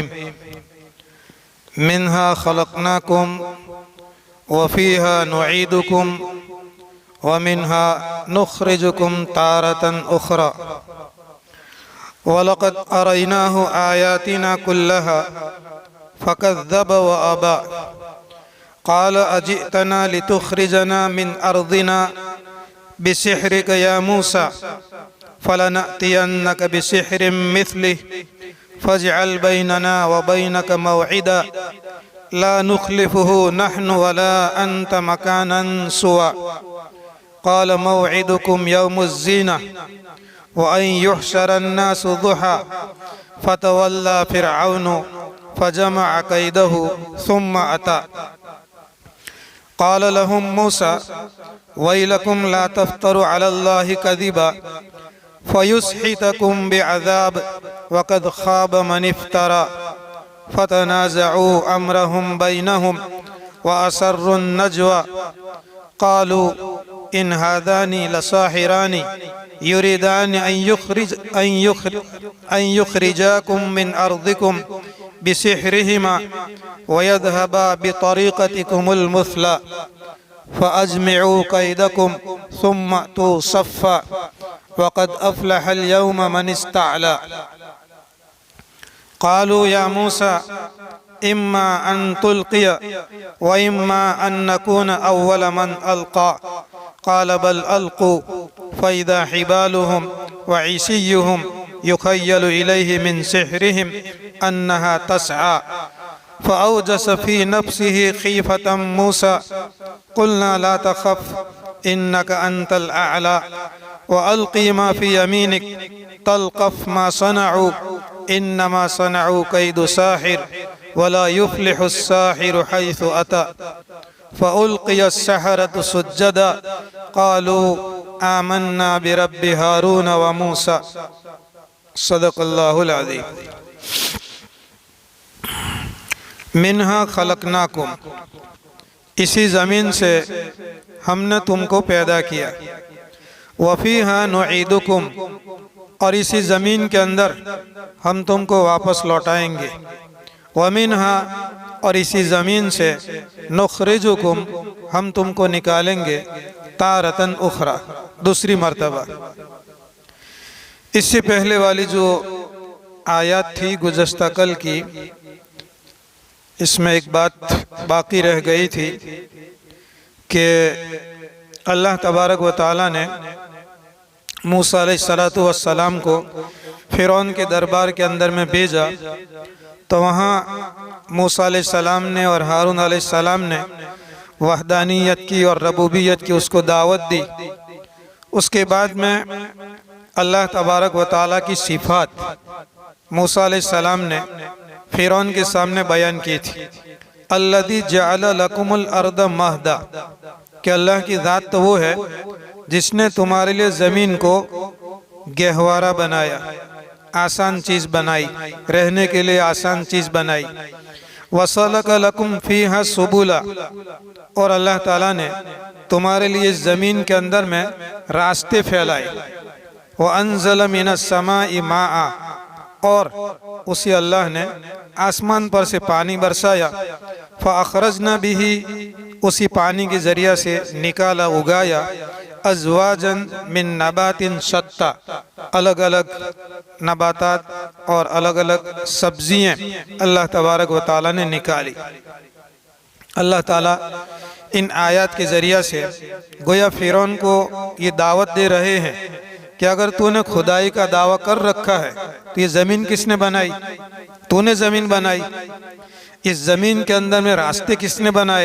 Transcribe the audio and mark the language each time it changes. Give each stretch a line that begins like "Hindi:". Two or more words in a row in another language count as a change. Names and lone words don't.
Arabic: منها خلقناكم وفيها نعيدكم ومنها نخرجكم تارة أخرى ولقد أريناه آياتنا كلها فكذب وأبى قال أجئتنا لتخرجنا من أرضنا بسحرك يا موسى فلنأتينك بسحر مثله فاجعل بيننا وبينك موعدا لا نخلفه نحن ولا أنت مكانا سوى قال موعدكم يوم الزينة و أن يحشر الناس ضحى فتولى فرعون فجمع كيده ثم أتى قال لهم موسى ويلكم لا تفتروا على الله كذبا فيسحتكم بعذاب وقد خاب من افترى فتنازعوا أمرهم بينهم وأسروا النجوى قالوا إن هذان لساحران يريدان أن يخرجاكم من أرضكم بسحرهما ويذهبا بطريقتكم المثلى فأجمعوا كيدكم ثم ائتوا صفا وقد أفلح اليوم من استعلى قالوا يا موسى إما أن تلقي وإما أن نكون أول من ألقى قال بل ألقوا فإذا حبالهم وعصيهم يخيل إليه من سحرهم أنها تسعى فأوجس في نفسه خيفة موسى قلنا لا تخف إنك أنت الأعلى وألق ما في يمينك تلقف ما صنعوا إنما صنعوا كيد ساحر ولا يفلح الساحر حيث أتى فألقي السحرة سجدا قالوا آمنا برب هارون وموسى. صدق الله العظيم. منها خلقناكم,
Urdu: اسی زمین سے ہم نے تم کو پیدا کیا.
Arabic: وفيها نعيدكم,
Urdu: اور اسی زمین کے اندر ہم تم کو واپس لوٹائیں گے. ومنہا، اور اسی زمین سے نخرجکم، ہم تم کو نکالیں گے
Arabic: تارة أخرى,
Urdu: دوسری مرتبہ. اس سے پہلے والی جو آیت تھی گزشتہ کل کی، اس میں ایک بات باقی رہ گئی تھی کہ اللہ
Arabic: تبارك وتعالى
Urdu: نے موسی
Arabic: عليه الصلاة والسلام
Urdu: کو فرعون کے دربار کے اندر میں بھیجا، تو وہاں موسی علیہ السلام نے اور ہارون علیہ السلام نے وحدانیت کی اور ربوبیت کی اس کو دعوت دی. اس کے بعد میں اللہ
Arabic: تبارك وتعالى
Urdu: کی صفات موسی علیہ السلام نے فرعون کے سامنے بیان کی تھی.
Arabic: الذي جعل لكم الأرض مهدا,
Urdu: کہ اللہ کی ذات تو وہ ہے جس نے تمہارے لیے زمین کو گہوارہ بنایا، آسان چیز بنائی، رہنے کے لیے آسان چیز بنائی.
Arabic: وسلك لكم فيها سبلا,
Urdu: اور اللہ تعالی نے تمہارے لیے اس زمین کے اندر میں راستے پھیلائے.
Arabic: وأنزل من السماء ماء,
Urdu: اور اسی اللہ نے آسمان پر سے پانی برسایا.
Arabic: فأخرجنا به,
Urdu: اسی پانی کے ذریعہ سے نکالا، اگایا.
Arabic: أزواجا من نبات شتى,
Urdu: الگ الگ نباتات اور الگ الگ سبزیاں اللہ
Arabic: تبارك وتعالى
Urdu: نے نکالی. اللہ تعالی ان آیت کے ذریعہ سے گویا فرعون کو یہ دعوت دے رہے ہیں کہ اگر تو نے خدائی کا دعوی کر رکھا ہے تو یہ زمین کس نے بنائی? تو نے زمین بنائی. اس زمین کے اندر میں راستے کس نے بنائے?